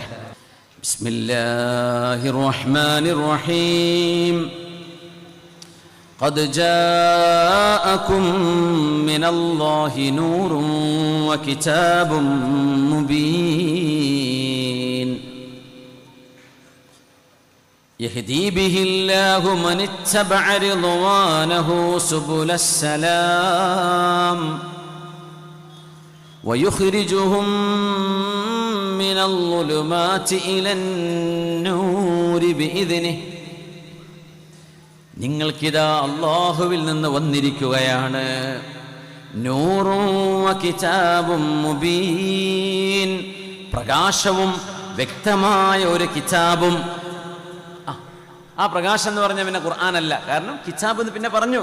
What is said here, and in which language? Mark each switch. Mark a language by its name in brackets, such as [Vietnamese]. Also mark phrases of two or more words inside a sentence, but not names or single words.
[Arabic] بسم الله الرحمن الرحيم. قد جاءكم من الله نور وكتاب مبين يهدي به الله من اتبع رضوانه سبل السلام ويخرجهم من الظلمات إلى النور بإذنه. [Malayalam] നിങ്ങൾക്കിതാ അല്ലാഹുവിൽ നിന്ന് വന്നിരിക്കുകയാണ് നൂറും [Arabic] وكتاب مبين, [Malayalam] പ്രകാശവും വ്യക്തമായ ഒരു കിതാബും. ആ പ്രകാശം എന്ന് പറഞ്ഞാൽ പിന്നെ ഖുർആനല്ല, കാരണം കിതാബ് എന്ന് പിന്നെ പറഞ്ഞു.